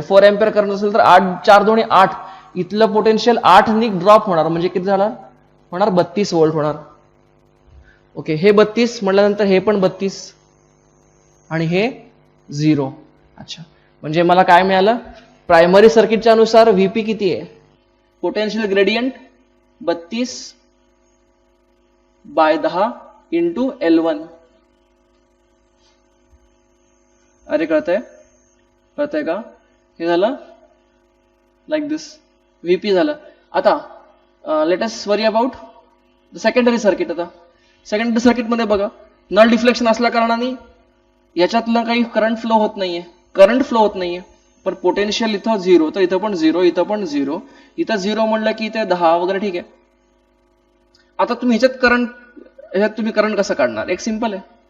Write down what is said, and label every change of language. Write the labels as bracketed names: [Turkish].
[Marathi] 4 ampere current असेल तर 8 4 2 8. इथलं पोटेन्शियल 8 नी ड्रॉप होणार म्हणजे किती झाला होणार? 32 व्होल्ट होणार. ओके, हे 32 म्हटल्यानंतर हे पण 32 आणि हे 0. अच्छा, म्हणजे मला काय मिळालं? प्रायमरी सर्किटच्या अनुसार VP किती आहे? Potential gradient 32/10 into L1. अरे कळतंय का? हे झालं [English] Like this. [Marathi] VP झालं. [English] आता let us worry about the secondary circuit. [Marathi] आता सेकंडरी सर्किटमध्ये बघा, नल डिफ्लेक्शन असल्या कारणाने याच्यातलं काही करंट फ्लो होत नाहीये, पण पोटेन्शियल इथं 0, तर इथं पण 0, इथं पण 0, इथं 0 म्हणलं की इथे 10 वगैरे. ठीक आहे. आता तुम्ही ह्याच्यात तुम्ही करंट कसं काढणार? एक सिंपल आहे.